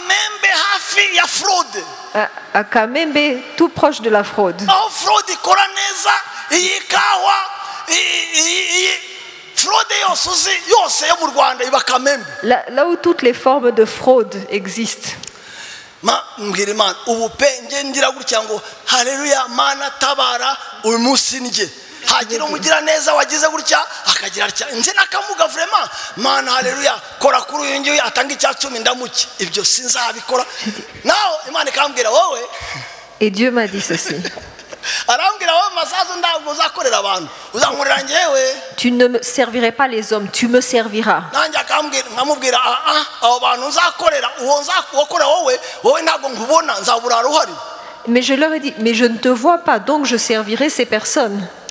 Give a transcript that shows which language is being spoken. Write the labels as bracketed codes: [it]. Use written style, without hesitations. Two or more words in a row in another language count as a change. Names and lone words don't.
[fr] À Kamembe, tout proche de la fraude. Là où toutes les formes de fraude existent. [rw] Haleluya mana tabara uyu munsi nje hagira umugira neza wagize gutya akagira atya nzi nakamuga vraiment mana haleluya kora kuri uyu ngiye atanga icya 10 ndamuki ibyo sinzabikora naho Imana ikambwira wowe. [fr] Et Dieu m'a dit ceci. Tu ne me servirais pas les hommes, tu me serviras. Mais je leur ai dit, mais je ne te vois pas, donc je servirai ces personnes.